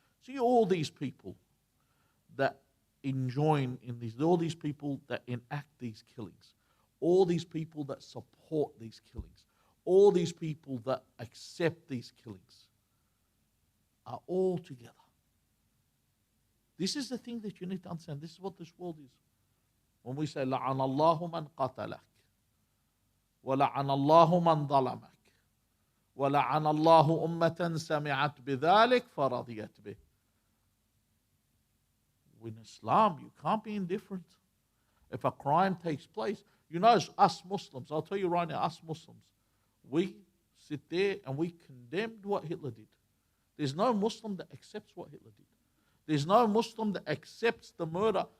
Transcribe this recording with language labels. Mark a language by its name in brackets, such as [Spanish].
[English] See all these people that enjoin in these, all these people that enact these killings, all these people that support these killings, all these people that accept these killings are all together. This is the thing that you need to understand. This is what this world is. When we say, [Arabic] لَعَنَ اللَّهُ مَنْ قَتَلَكَ وَلَعَنَ اللَّهُ مَنْ ظَلَمَكَ وَلَعَنَ اللَّهُ أُمَّةً سَمِعَتْ بِذَلِكَ فَرَضِيَتْ بِهِ. [English] In Islam, you can't be indifferent. If a crime takes place, you know, us Muslims, I'll tell you right now, us Muslims, we sit there and we condemned what Hitler did. There's no Muslim that accepts what Hitler did. There's no Muslim that accepts the murder.